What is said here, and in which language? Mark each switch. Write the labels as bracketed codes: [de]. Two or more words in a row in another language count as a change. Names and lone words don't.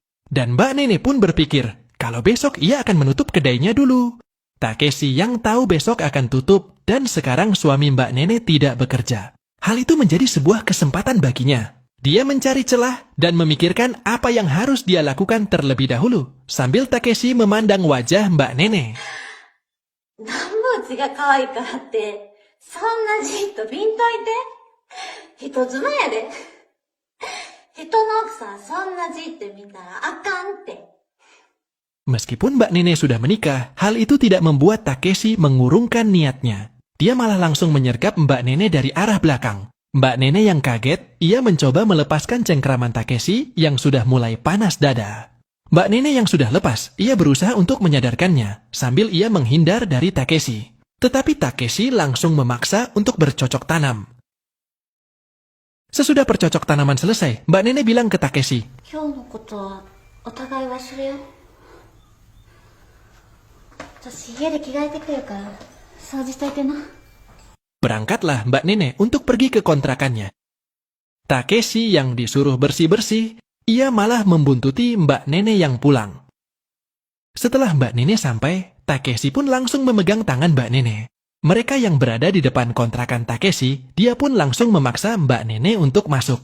[id] Dan Mbak Nene pun berpikir kalau besok ia akan menutup kedainya dulu. Takeshi yang tahu besok akan tutup dan sekarang suami Mbak Nene tidak bekerja. Hal itu menjadi sebuah kesempatan baginya. Dia mencari celah dan memikirkan apa yang harus dia lakukan terlebih dahulu. Sambil Takeshi memandang wajah Mbak Nene. [ja] なんぼうちが可愛いからって、そんなじっと見んといて。人妻やで。人の奥さんそんなじって見たらあかんって。 [id] Meskipun Mbak Nene sudah menikah, hal itu tidak membuat Takeshi mengurungkan niatnya. Dia malah langsung menyergap Mbak Nene dari arah belakang. Mbak Nene yang kaget, ia mencoba melepaskan cengkraman Takeshi yang sudah mulai panas dada. Mbak Nene yang sudah lepas, ia berusaha untuk menyadarkannya, sambil ia menghindar dari Takeshi. Tetapi Takeshi langsung memaksa untuk bercocok tanam. Sesudah bercocok tanaman selesai, Mbak Nene bilang ke Takeshi, [ja] 今日のことはお互い忘れよう。私家で着替えてくるから掃除しといてな。 [id] berangkatlah Mbak Nene untuk pergi ke kontrakannya. Takeshi yang disuruh bersih-bersih, ia malah membuntuti Mbak Nene yang pulang. Setelah Mbak Nene sampai, Takeshi pun langsung memegang tangan Mbak Nene. Mereka yang berada di depan kontrakan Takeshi, dia pun langsung memaksa Mbak Nene untuk masuk.